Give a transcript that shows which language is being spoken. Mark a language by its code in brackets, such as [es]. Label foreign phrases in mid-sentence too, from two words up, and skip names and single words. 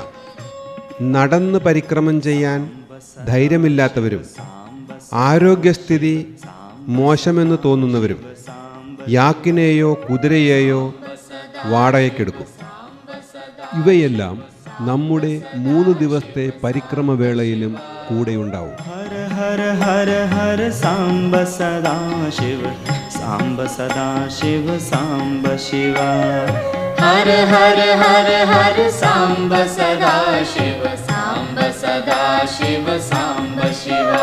[ml] നടന്ന് പരിക്രമം ചെയ്യാൻ ധൈര്യമില്ലാത്തവരും ആരോഗ്യസ്ഥിതി മോശമെന്ന് തോന്നുന്നവരും യാക്കിനെയോ കുതിരയെയോ വാടകയ്ക്കെടുക്കും. ഇവയെല്ലാം നമ്മുടെ 3 ദിവസത്തെ പരിക്രമവേളയിലും കൂടെയുണ്ടാവും. [sa] हर हर हर हर सांब सदा शिव सांब सदा शिव सांब शिवा हर हर हर हर सांब सदा शिव सांब सदा शिव सांब शिवा